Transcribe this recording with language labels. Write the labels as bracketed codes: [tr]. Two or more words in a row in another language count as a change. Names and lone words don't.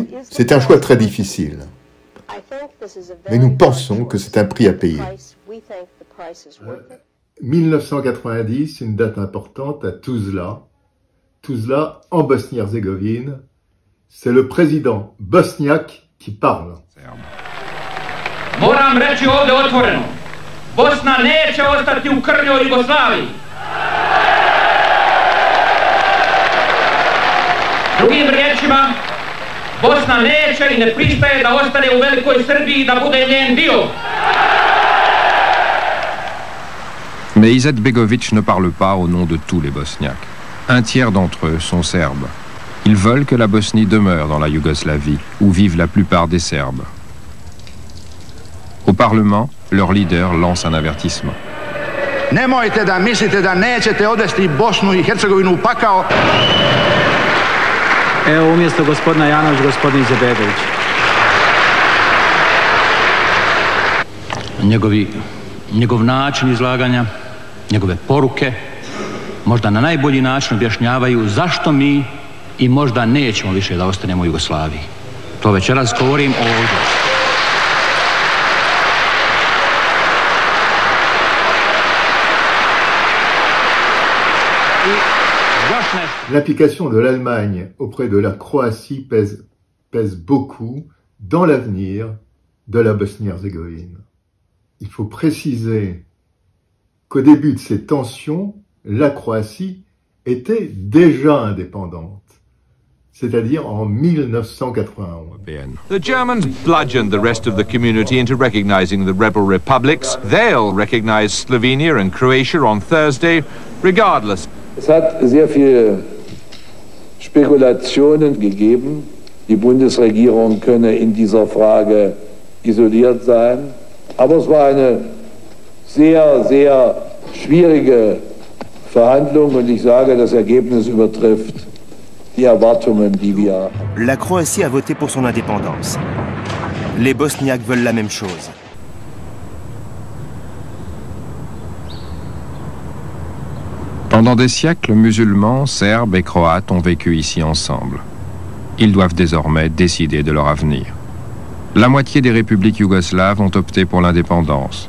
[fr] C'est un choix très difficile. Mais nous pensons que c'est un prix à payer. 1990, une date importante à Tuzla. Tuzla, en Bosnie-Herzégovine. C'est le président bosniaque qui parle. [bs] Moram reći ovdje otvoreno, Bosna neće ostati u krnjoj Jugoslaviji. Drugim riječima, Bosna neće i ne pristaje da ostane u Velikoj Srbiji, da bude njen dio. [fr] Mais Izetbegović ne parle pas au nom de tous les Bosniaques. Un tiers d'entre eux sont serbes. Ils veulent que la Bosnie demeure dans la Yougoslavie, où vivent la plupart des Serbes. Au Parlement, leur leader lance un avertissement. [sr] Nemojte da mislite da nećete odvesti Bosnu i Hercegovinu u pakao. Evo umjesto gospodina Janović, gospodin Izetbegović. Njegov način izlaganja, njegove poruke, možda na najbolji način objašnjavaju zašto mi i možda nećemo više da ostanemo u Jugoslaviji. To večeras govorim ovdje. [fr] L'implication de l'Allemagne auprès de la Croatie pèse beaucoup dans l'avenir de la Bosnie-Herzégovine. Il faut préciser qu'au début de ces tensions, la Croatie était déjà indépendante, c'est-à-dire en 1991. [en] The Germans bludgeoned the rest of the community into recognizing the rebel republics. They'll recognize Slovenia and Croatia on Thursday, regardless. [de] Es hat sehr viele Spekulationen gegeben. Die Bundesregierung könne in dieser Frage isoliert sein. Aber es war eine sehr, sehr schwierige Verhandlung und ich sage, das Ergebnis übertrifft die Erwartungen, die wir haben. [fr] La Croatie a voté pour son indépendance. Les Bosniaques veulent la même chose. Pendant des siècles, musulmans, serbes et croates ont vécu ici ensemble. Ils doivent désormais décider de leur avenir. La moitié des républiques yougoslaves ont opté pour l'indépendance.